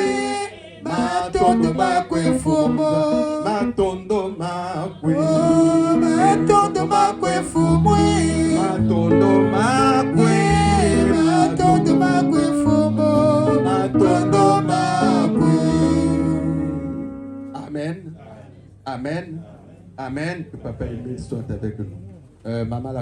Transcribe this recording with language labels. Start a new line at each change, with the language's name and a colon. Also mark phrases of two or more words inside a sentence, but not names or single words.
Kituba (Democratic Republic of Congo): matondo makwe mfumu, matondo makwe, matondo makwe mfumu, matondo makwe, matondo makwe mfumu, matondo makwe. Amen, amen, amen.
French: Que Papa Aimé soit avec nous. Maman la